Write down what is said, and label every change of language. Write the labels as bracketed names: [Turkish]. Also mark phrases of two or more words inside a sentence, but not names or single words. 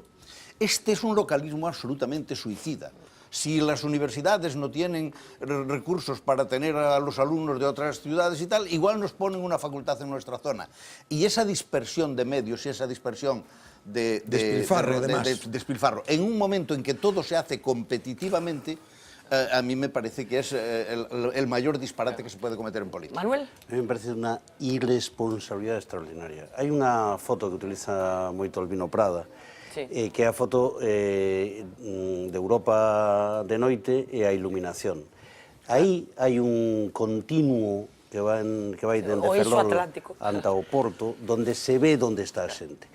[Spanish] Este es un localismo absolutamente suicida. Si las universidades no tienen recursos para tener a los alumnos de otras ciudades y tal, igual nos ponen una facultad en nuestra zona. Y esa dispersión de medios y esa dispersión de despilfarro, en un momento en que todo se hace competitivamente, a mí me parece que es el mayor disparate que se puede cometer en política. Manuel. A mí me parece una irresponsabilidad extraordinaria. [Galician] Hai unha foto que utiliza moito Albino Prada, que é a foto de Europa de noite e a iluminación. Aí hai un continuo que vai dende Ferrol anta o Porto, donde se ve onde está a xente.